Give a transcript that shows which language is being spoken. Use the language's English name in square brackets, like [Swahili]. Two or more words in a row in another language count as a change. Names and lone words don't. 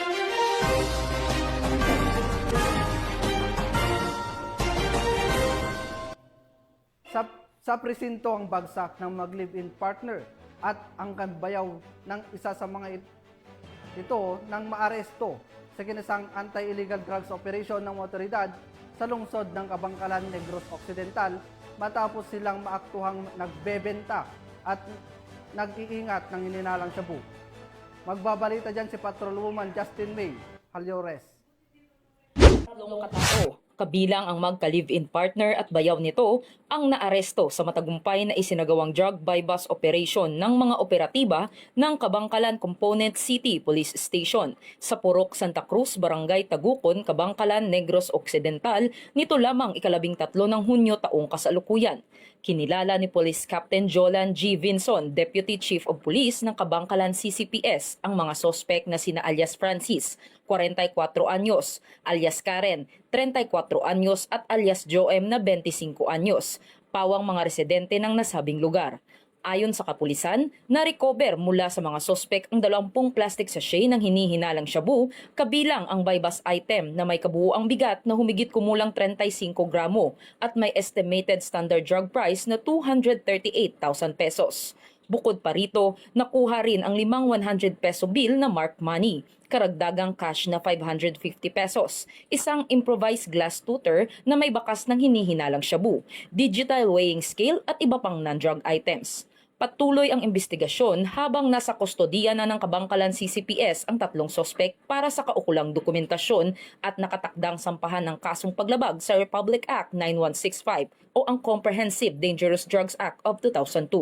[Filipino] Sa presinto ang bagsak ng mag- [English] live-in partner [Filipino] at ang kambayaw ng isa sa mga ito nang maaresto sa kinasang [English] anti-illegal drugs operation [Filipino] ng otoridad sa lungsod ng Kabangkalan, Negros Occidental matapos silang maaktuhang nagbebenta at nag-iingat ng ininalang shabu. Magbabalita dyan si Patrolwoman Justin May Halyores. Tatlong katao, kabilang ang magka- [English] live-in partner [Filipino] at bayaw nito, ang naaresto sa matagumpay na isinagawang [English] drug buy-bust operation [Filipino] ng mga operatiba ng Kabangkalan Component City Police Station sa Purok Santa Cruz, Barangay Tagukon, Kabangkalan, Negros Occidental nito lamang 13 ng Hunyo taong kasalukuyan. Kinilala ni Police Captain Jolan G. Vinson, [English] Deputy Chief of Police [Filipino] ng Kabangkalan CCPS, ang mga sospek na sina alias Francis, 44 anyos, alias Karen, 34 anyos at alias Joem na 25 anyos, pawang mga residente ng nasabing lugar. Ayon sa kapulisan, na-recover mula sa mga sospek ang 20 [English] plastic sachet [Filipino] ng hinihinalang shabu, kabilang ang [English] buy-bust item [Filipino] na may kabuuang bigat na humigit kumulang 35 gramo at may [English] estimated standard drug price [Filipino] na 238,000 pesos. Bukod pa rito, nakuha rin ang 5 100 [English] peso bill [Filipino] na [English] marked money, [Filipino] karagdagang cash na 550 pesos, isang [English] improvised glass tutor [Filipino] na may bakas ng hinihinalang shabu, [English] digital weighing scale [Filipino] at iba pang [English] non-drug items. [Filipino] Patuloy ang investigasyon habang nasa kustodiya na ng Kabangkalan CCPS ang 3 sospek para sa kaukulang dokumentasyon at nakatakdang sampahan ng kasong paglabag sa Republic Act 9165 o ang Comprehensive Dangerous Drugs Act of 2002.